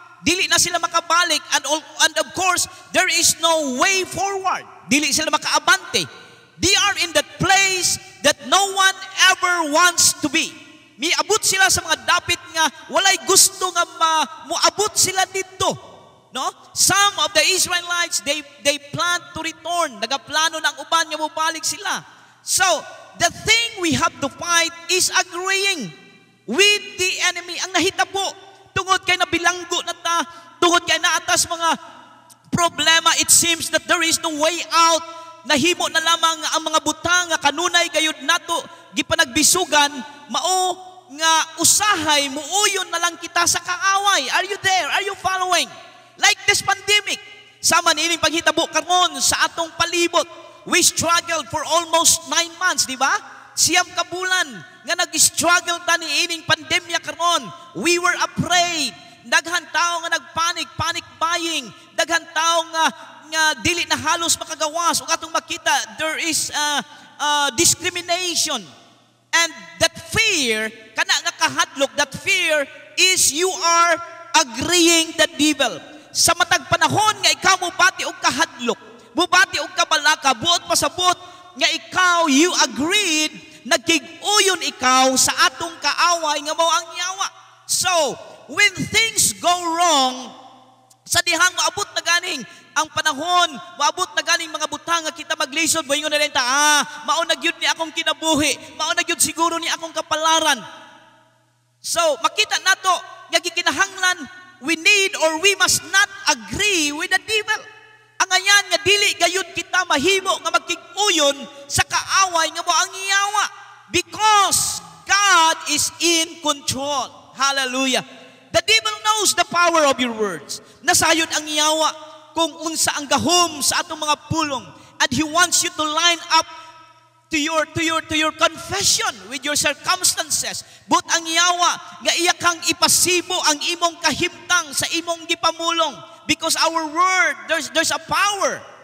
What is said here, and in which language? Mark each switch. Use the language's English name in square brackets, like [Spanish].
[Cebuano] Dili na sila makabalik [English] and of course, there is no way forward. [Cebuano] Dili sila makaabante. [English] They are in that place that no one ever wants to be. [Cebuano] Miabot sila sa mga dapit nga walay gusto nga moabot sila dito. No? [English] Some of the Israelites, they plan to return. [Cebuano] Nagaplano ng uban nga mobalik sila. [English] So, the thing we have to fight is agreeing with the enemy. [Cebuano] Ang nahitabo, tungod kay nabilanggo na ta, tungod kay naatas mga problema, [English] it seems that there is no way out. [Cebuano] Nahimo na lamang ang mga butang nga kanunay gayud nato gipanagbisugan, mao nga usahay, muuyon na lang kita sa kaaway. [English] Are you there? Are you following? Like this pandemic, [Cebuano] sama niining paghitabo karon sa atong palibot. [English] We struggled for almost 9 months, di ba? [Cebuano] Siyam ka bulan nga nag-struggle ta niining pandemya karon. [English] We were afraid. [Cebuano] Daghan tao nga panic buying. Daghan tao nga dili na halos makagawas. Ug atong makita, [English] there is discrimination. And that fear, [Cebuano] kana nga kahadlok, [English] that fear is you are agreeing the devil. [Cebuano] Sa matag panahon nga ikaw mubati og kahadlok, mubati og kabalaka, buot pasabot nga ikaw [English] you agreed, [Cebuano] nagkig-uyon ikaw sa atong kaaway nga mao ang yawa. [English] So, when things go wrong, [Cebuano] sa dihang maabot na ganing ang panahon, maabot na ganing mga butang nga kita maglisod, moingon na rin ta, mao na gyud ni akong kinabuhi, mao na gyud siguro ni akong kapalaran. So, makita nato nga gikinahanglan, [English] we need or we must not agree with the devil. [Cebuano] Ang ayan nga dili gayud kita mahimo nga magkig-uyon sa kaaway nga mao ang iyawa, [English] because God is in control. Hallelujah. The devil knows the power of your words. [Cebuano] Nasayod ang iyawa kung unsa ang gahom sa atong mga pulong, [English] and he wants you to line up to your confession with your circumstances. [Cebuano] But ang iyawa nga iya kang ipasibo ang imong kahimtang sa imong gipamulong, [English] because our word, there's a power.